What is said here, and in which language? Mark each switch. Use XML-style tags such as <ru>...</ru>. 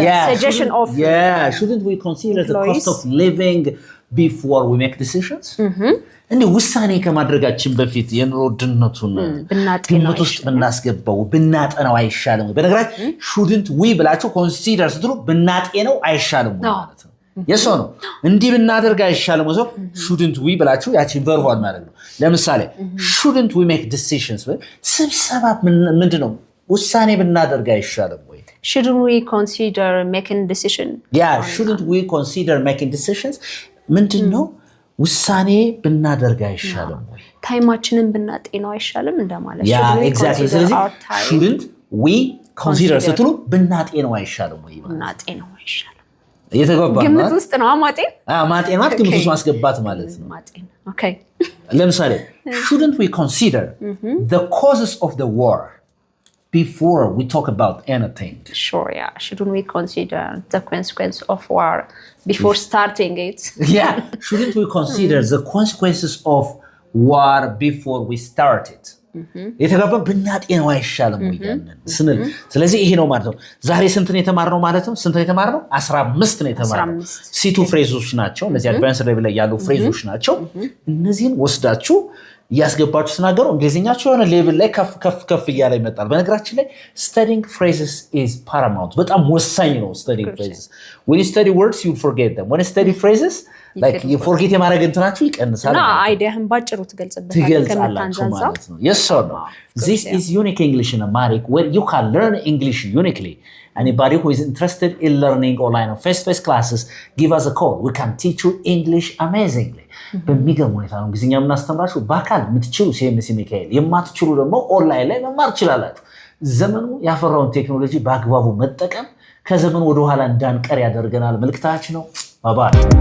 <en>suggestion of shouldn't we consider the cost of living before we make decisions?</en> <am>እንዴ ውሳኔ ከማድረጋችን በፊት የኑሮ ውድነቱን ግምት ውስጥ ብናስገባው ብናጠናው አይሻልም ወይ? በነገራችን</am> <en>shouldn't we</en> <am>ብላችሁ consider ስትሉ ብናጤነው አይሻልም ወይ ማለት ነው። የሶ ነው እንዲህ ብናደርግ አይሻልም ወይ?</am> <en>shouldn't we</en> <am>ብላችሁ ያቺን ቨርቧን ማለት ነው። ለምሳሌ</am> <en>shouldn't we make decisions?</en> <am>ስብሰባ ምንድነው ውሳኔ ብናደርግ አይሻልም ወይ?</am> <en>shouldn't we consider making decision? shouldn't we consider making decisions?</en> <am>ምንድነው ውሳኔ ብናደርግ አይሻልም ወይ? ታይማችንን ብናጤነው አይሻልም እንደማለት ነው። exactly ስለዚህ</am> <en>shouldn't we consider</en> <am>ስትሉ ብናጤነው አይሻልም ወይ? ብናጤነው አይሻልም እየተገባ ነው። ግምት ውስጥ ነው ማጤን ማለት ግምት ውስጥ ማስገባት ማለት ነው። ማጤን okay</am> <en>ለምሳሌ shouldn't we consider the causes of the war before we talk about anything? Sure, shouldn't we consider the consequence of war before starting it? Shouldn't we consider the consequences of war before we start it?</en> <am>የተገባ ብናጤነው አይሻልም ወይ ስንል ስለዚህ ይሄ ነው ማለት ነው። ዛሬ ስንት ነው የተማርነው ማለት ነው? ስንት ነው የተማርነው? 15 ነው የተማርነው። ሲቱ ፍሬዞች ናቸው እነዚህ አድቫንስድ ሌቭል ላይ ያሉ ፍሬዞች ናቸው። እነዚህን ወስዳችሁ ያስገባችሁ ተናገሩ። እንግሊዝኛችሁ የሆነ ሌቭል ላይ ከፍ እያለ ይመጣል። በነገራችን ላይ</am> <en>studying phrases is paramount</en> <am>በጣም ወሳኝ ነው</am> <en>studying phrases. When you study words you forget them. When you study phrases like you forget</en> <am>የማድረግ እንትናችሁ ይቀንሳል። እና አይዲያህን ባጭሩ ትገልጻላችሁ ማለት ነው።</am> <en>Yes or no? This is Unique English in Amharic where you can learn English uniquely. Anybody who is interested in learning online or face-to-face classes, give us a call. We can teach you English amazingly.</en> <am>በሚገርም ሁኔታ ነው እንግሊዝኛ የምናስተምራችሁ። በአካል የምትችሉ ሲኤምሲ ሚካኤል፣ የማትችሉ ደግሞ ኦንላይን ላይ መማር ትችላላችሁ። ዘመኑ ያፈራውን ቴክኖሎጂ በአግባቡ መጠቀም ከዘመኑ ወደኋላ እንዳንቀር ያደርገናል መልእክታችን ነው። ባባይ</am>